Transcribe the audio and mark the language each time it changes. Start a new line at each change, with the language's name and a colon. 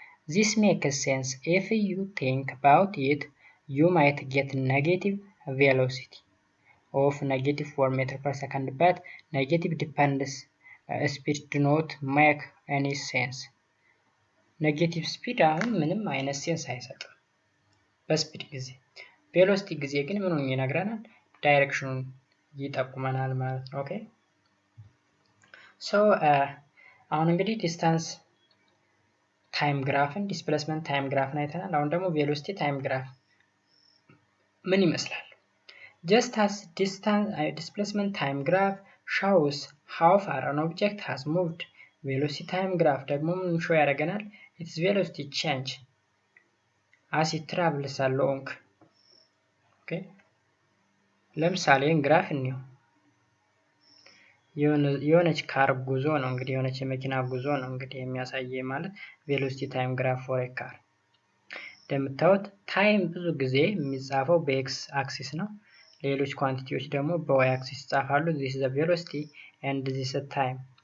English: This makes sense. If you think about it, you might get negative velocity of negative 4 meter per second, but negative dependence speed do not make any sense.
Amharic: Negative speed አሁን ምንም አይነት ሴንስ አይሰጥም በስፒድ ጊዜ። ቬሎሲቲ ጊዜ ግን ምኑን ይነግረናል? ዳይሬክሽኑን ይጠቁመናል ማለት ነው። ኦኬ ሶ አሁን እንግዲህ ዲስታንስ ታይም ግራፍን ዲስፕሌስመንት ታይም ግራፍን አይተናል። አሁን ደግሞ ቬሎሲቲ ታይም ግራፍ ምን ይመስላል?
English: Just as displacement time graph shows how far an object has moved, velocity time graph
Amharic: ደግሞ ምን ሾው ያደርገናል?
English: its velocity change as it travels along.
Amharic: ኦኬ ለምሳሌ ግራፍ እንየው። የሆነች ካር ጉዞ ነው እንግዲህ የሆነች የመኪና ጉዞ ነው እንግዲህ የሚያሳየ ማለት ቬሎሲቲ ታይም ግራፍ ፎር ኤ ካር። እንደምታዩት ታይም ብዙ ጊዜ የሚጻፈው በኤክስ አክሲስ ነው። ሌሎች ኳንቲቲዎች ደግሞ በዋይ አክሲስ ይጻፋሉ።
English: this is the velocity and this is the time.